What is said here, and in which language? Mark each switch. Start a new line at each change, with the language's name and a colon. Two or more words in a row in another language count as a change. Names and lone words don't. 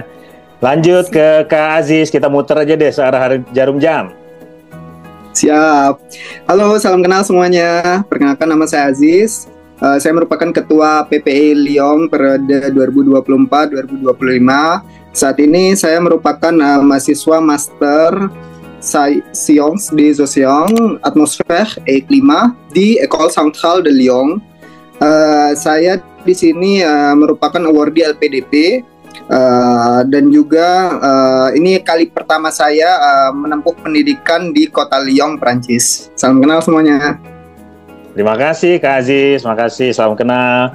Indonesian: Lanjut ke Kak Aziz, kita muter aja deh searah jarum jam. Siap. Halo, salam kenal semuanya. Perkenalkan nama saya Aziz. Saya merupakan Ketua PPI Lyon periode 2024-2025. Saat ini saya merupakan mahasiswa Master Sciences des Océans, Atmosphère et Climat di École Centrale de Lyon. Saya di sini merupakan awardee LPDP. Dan juga ini kali pertama saya menempuh pendidikan di kota Lyon, Prancis. Salam kenal semuanya. Terima kasih Kak Aziz, makasih, salam kenal.